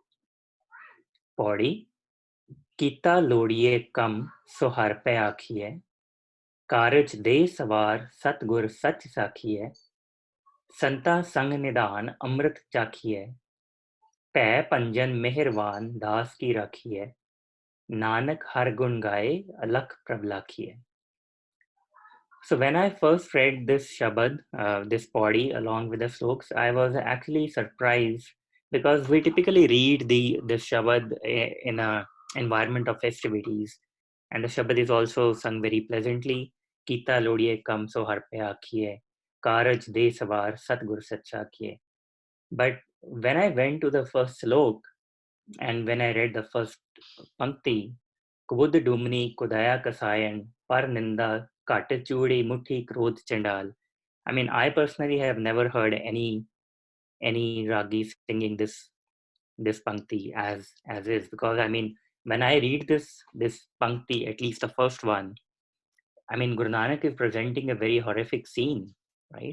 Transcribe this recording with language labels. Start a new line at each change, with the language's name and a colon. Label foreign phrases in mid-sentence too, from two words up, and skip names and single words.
Punjabi: ਪੌੜੀ ਕੀਤਾ ਲੋੜੀਏ ਕੰਮ ਸੋ ਹਰ ਪੈ ਆਖੀਐ ਕਾਰਜ ਦੇ ਸਵਾਰ ਸਤਗੁਰ ਸੱਚ ਸਾਖੀਐ ਸੰਤਾ ਸੰਗ ਨਿਧਾਨ ਅੰਮ੍ਰਿਤ ਚਾਖੀਐ ਭੈ ਪੰਜਨ ਮਿਹਰਵਾਨ ਦਾਸ ਕੀ ਰਾਖੀਐ ਨਾਨਕ ਹਰ ਗੁਣ ਗਾਏ ਅਲਖ ਪ੍ਰਭ ਲਾਖੀਐ.
English: So when I first read this shabad, this padi along with the sloks, I was actually surprised because we typically read this shabad in a environment of festivities, and the shabad is also sung very pleasantly.
Punjabi: ਕੀਤਾ ਲੋੜੀਏ ਕੰਮ ਸੋ ਹਰ ਪੈ ਆਖੀਐ, ਕਾਰਜ ਦੇ ਸਵਾਰ ਸਤਗੁਰ ਸਚਾ ਕੀਏ.
English: But when I went to the first slok and when I read the first pankti,
Punjabi: ਕੁਬੁਧ ਡੂਮਣੀ ਕੁਦਇਆ ਕਸਾਇਣ ਪਰ ਨਿੰਦਾ ਕਟ ਚੁਡੀ ਮੁਠੀ ਕ੍ਰੋਧ ਚੰਡਾਲ.
English: I mean, I personally have never heard any ragi singing this pankti as is, because I mean, when I read this pankti, at least the first one, I mean, Guru Nanak is presenting a very horrific scene, right?